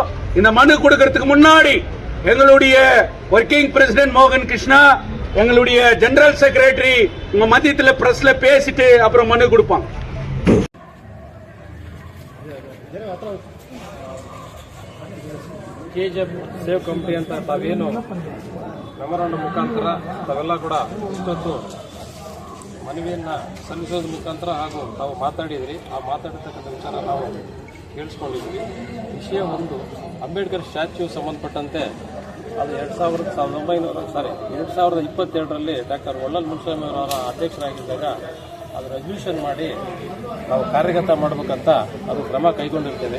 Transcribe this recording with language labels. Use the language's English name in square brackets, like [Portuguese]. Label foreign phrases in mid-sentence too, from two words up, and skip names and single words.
[Tamil] இந்த மனு கொடுக்கறதுக்கு முன்னாடி எங்களுடைய [English] working president [Tamil] மோகன் கிருஷ்ணா, எங்களுடைய [English] general secretary [Tamil] உங்க மத்தியத்தில் பிரஸ்ல பேசிட்டு அப்புறம் மனு கொடுப்பாங்க. [Kannada] KGF [English] save company [Kannada] ಅಂತ ತಾವೇನು ಮೆಮೊರಾಂಡಮ್ ಮುಖಾಂತರ ತಾವೆಲ್ಲ ಕೂಡ ಇಷ್ಟೊತ್ತು ಮನವಿಯನ್ನು ಸಲ್ಲಿಸೋದ್ರ ಮುಖಾಂತರ ಹಾಗೂ ತಾವು ಮಾತಾಡಿದ್ರಿ. ಆ ಮಾತಾಡಿರ್ತಕ್ಕಂಥ ವಿಚಾರ ನಾವು ಕೇಳಿಸ್ಕೊಂಡಿದ್ವಿ. ವಿಷಯ ಒಂದು, ಅಂಬೇಡ್ಕರ್ ಸ್ಟ್ಯಾಚ್ಯೂ ಸಂಬಂಧಪಟ್ಟಂತೆ ಅದು 2022ರಲ್ಲಿ ಡಾಕ್ಟರ್ ವಳ್ಳಲ್ ಮುನ್ಸ್ವಾಮಿ ಅವರ ಅಧ್ಯಕ್ಷರಾಗಿದ್ದಾಗ ಅದು ರೆಸಲ್ಯೂಷನ್ ಮಾಡಿ ನಾವು ಕಾರ್ಯಗತ ಮಾಡಬೇಕಂತ ಅದು ಕ್ರಮ ಕೈಗೊಂಡಿರ್ತೇವೆ.